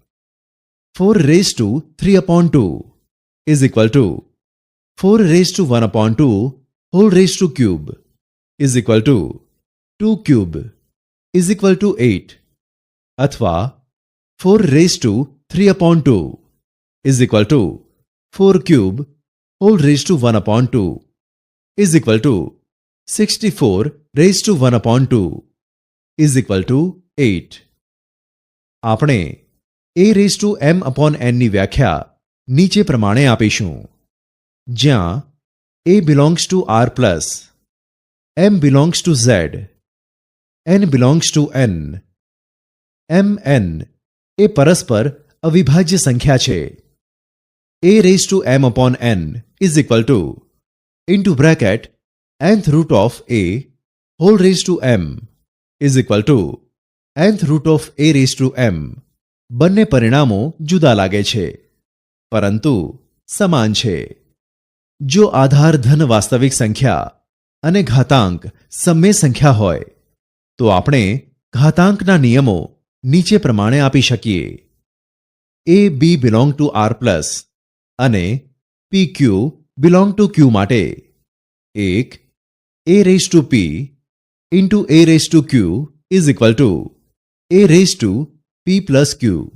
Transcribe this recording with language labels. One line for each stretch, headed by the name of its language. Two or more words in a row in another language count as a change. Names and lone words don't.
English: 4 raise to 3 upon 2 is equal to 4 raise to 1 upon 2 whole raise to cube is equal to 2 cube is equal to 8 અથવા 4 raise to 3 upon 2 is equal to 4 cube whole raised to 1 upon 2 is equal to 64 raised to 1 upon 2 is equal to 8.
Gujarati: આપણે
English: a raised to m upon n
Gujarati: ની વ્યાખ્યા નીચે પ્રમાણે આપીશું. જ્યાં
English: a belongs to r plus, m belongs to z, n belongs to n,
Gujarati: mn એ પરસ્પર અવિભાજ્ય સંખ્યા છે.
English: a raised to m upon n is equal to into bracket nth root of a whole raised to m is equal to nth root of a raised to m.
Gujarati: બંને પરિણામો જુદા લાગે છે પરંતુ સમાન છે. જો આધાર ધન વાસ્તવિક સંખ્યા અને ઘાતાંક સમય સંખ્યા હોય તો આપણે ઘાતાંકના નિયમો નીચે પ્રમાણે આપી શકીએ.
English: a b belong to r plus અને p q belong to q માટે 1 a raised to p into a raised to q is equal to a raised to p plus q.